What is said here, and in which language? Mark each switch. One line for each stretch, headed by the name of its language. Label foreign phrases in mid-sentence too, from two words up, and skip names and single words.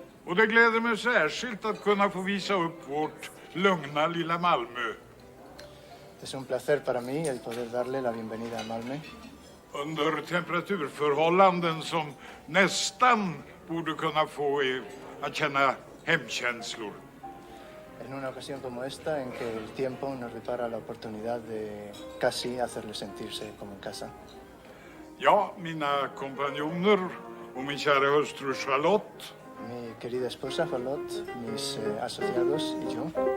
Swedish: Och det gläder mig särskilt att kunna få visa upp vårt lugna lilla Malmö.
Spanish: Es un placer para mí el poder darle la bienvenida a Malmö.
Swedish: Under temperaturförhållanden som nästan borde kunna få er att känna hemkänslor.
Spanish: En una ocasión como esta, en que el tiempo nos depara la oportunidad de casi hacerle sentirse como en casa.
Swedish: Ja, mina kompanjoner och min kära hustru Charlotte.
Spanish: Mi querida esposa Charlotte, mis asociados y yo.